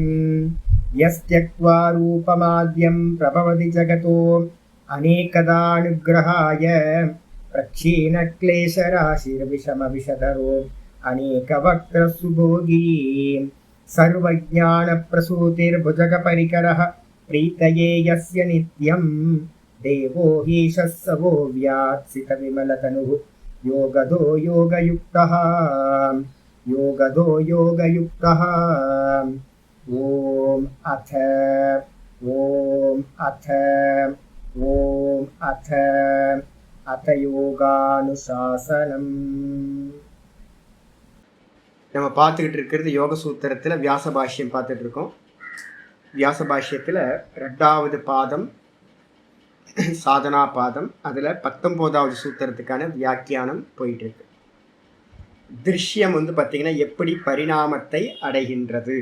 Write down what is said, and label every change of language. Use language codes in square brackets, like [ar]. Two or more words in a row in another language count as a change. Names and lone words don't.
[sa] यस्त्यक्त्वा रूपमाद्यं प्रभवति जगतो अनेकदानुग्रहाय प्रक्षीणक्लेशराशिर्विषमविषधरो अनेकवक्त्रसुभोगी सर्वज्ञानप्रसूतिर्भुजगपरिकरः प्रीतये यस्य नित्यं देवो हीशः स वो व्यात्सितविमलतनुः योगदो योगयुक्तः योगदो योगयुक्तः। ॐ अथ योगानुशासनम्। [ta] நம்ம பார்த்துக்கிட்டு இருக்கிறது யோக சூத்திரத்தில் வியாச பாஷ்யம் பார்த்துட்டு இருக்கோம். வியாச பாஷ்யத்தில் 2வது பாதம் சாதனா பாதம், அதில் 19வது சூத்திரத்துக்கான வியாக்கியானம் போயிட்டு இருக்கு. திருஷ்யம் பார்த்திங்கன்னா எப்படி பரிணாமத்தை அடைகின்றது.